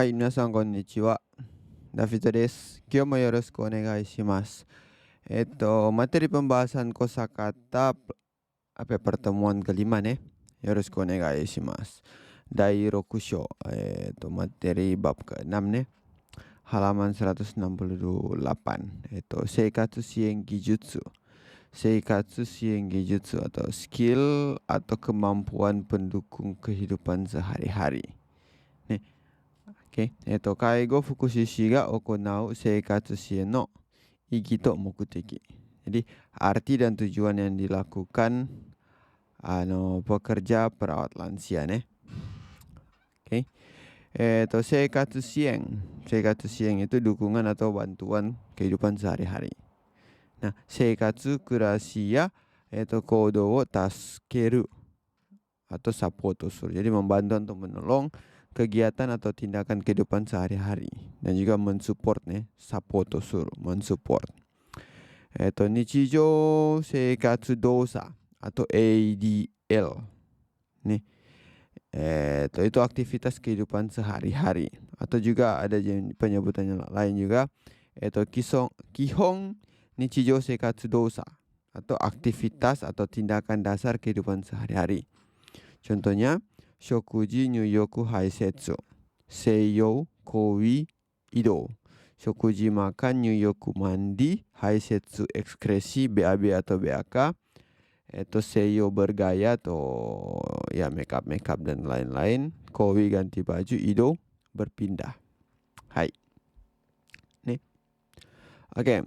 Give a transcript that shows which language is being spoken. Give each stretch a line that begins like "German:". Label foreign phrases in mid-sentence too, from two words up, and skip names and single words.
Japanese: はい、皆さんこんにちは。ダフィトです。今日もよろしくお願いします.
Indonesian: Materi pembahasan kosakata pertemuan kelima nih.
Japanese: よろしくお願いします. 第六章,
Indonesian: materi bab ke-6 nih. Halaman 168.
Japanese: 生活支援技術. 生活支援技術
Indonesian: atau skill atau kemampuan pendukung kehidupan sehari-hari. Nih, oke,
Japanese: 介護福祉士が行う生活支援の意義と目的.
Indonesian: Jadi arti dan tujuan yang dilakukan pekerja perawat lansia nih.
Japanese: Oke. 生活支援. 生活支援
Indonesian: itu dukungan atau bantuan kehidupan sehari-hari.
Japanese: Nah, 生活 暮らし や 行動 を 助ける atau サポート する.
Indonesian: Jadi membantu untuk menolong kegiatan atau tindakan kehidupan sehari-hari dan juga mensupport nih,
Japanese: サポート する,
Indonesian: mensupport.
Japanese: 日常 生活 動作 atau ADL.
Indonesian: Nih. Itu aktivitas kehidupan sehari-hari atau juga ada penyebutannya lain juga.
Japanese: 基本 日常 生活 動作
Indonesian: atau aktivitas atau tindakan dasar kehidupan sehari-hari. Contohnya,
Japanese: 食事、入浴、排泄、整容、更衣、移動.
Indonesian: Shokuji makan, nyuyoku mandi, haisetsu ekskresi, BAB atau BAK. Seiyo bergaya atau ya makeup dan lain-lain. Koi ganti baju, ido berpindah. Hai. Nih. Oke.